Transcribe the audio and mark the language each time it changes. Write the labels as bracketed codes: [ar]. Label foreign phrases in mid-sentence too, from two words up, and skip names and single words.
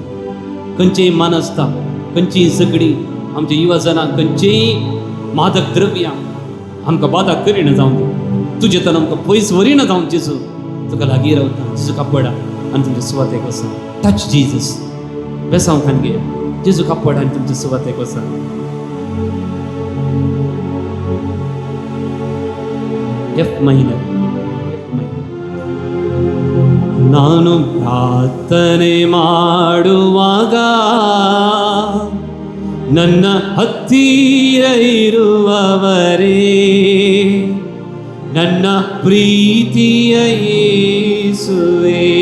[kok] खंयचेय मानसताप, खंयचीय झगडी आमच्या युवजनांक, खंयचेय मादक द्रव्यां आमकां बाधा करिना जावं दी. तुजे तर आमकां पयस व्हरिना जावं जेजू. तुका लागीं रावता. जेजू कापडा आनी तुमच्या सुवातेक वसा. [en] Touch Jesus. [kok] बेसांव खान घे. जेजू कापडा आनी तुमच्या सुवातेक वसा. [en] F minor. [kn] ನಾನು ಪ್ರಾರ್ಥನೆ ಮಾಡುವಾಗ ನನ್ನ ಹತ್ತಿರ ಇರುವವರೇ, ನನ್ನ ಪ್ರೀತಿಯ ಯೇಸುವೇ.